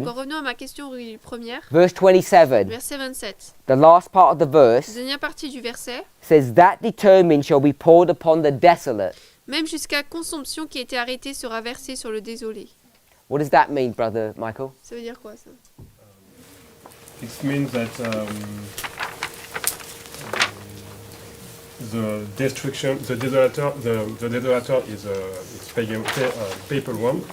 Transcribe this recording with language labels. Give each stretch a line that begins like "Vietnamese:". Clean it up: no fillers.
French: Donc revenons à ma question première.
English: verse 27,
French: Verset 27.
English: the last part of the
French: La
English: verse
French: dernière partie du verset.
English: says, "That determined shall be poured upon the desolate."
French: Même jusqu'à consomption qui a été arrêtée sera versée sur le désolé.
English: What does that mean, Brother Michael?
French: Ça veut dire quoi ça?
English: It means that the destruction, the desolator is it's papal one.